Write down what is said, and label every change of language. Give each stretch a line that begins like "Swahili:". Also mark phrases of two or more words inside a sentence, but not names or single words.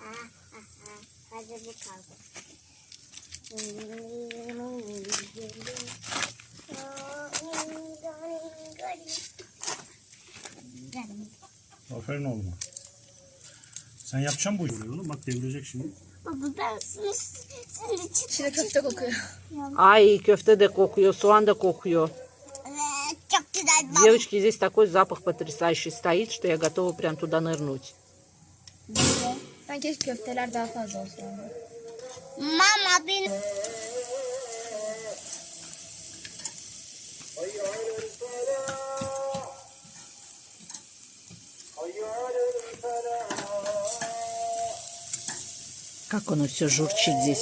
Turkish: Aferin oğluma. Sen yapacaksın bu işi oğlum. Bak devirecek şimdi. Baba ben şimdi İçine köfte kokuyor. Ay, köfte de kokuyor, soğan da kokuyor. Evet, çok güzel baba.
Russian: Девочки, здесь такой запах потрясающий стоит, что я готова прям туда nырнуть.
Turkish: Ben keşke köfteler daha fazla olsun. Mama benim.
Russian: Как оно все журчит здесь.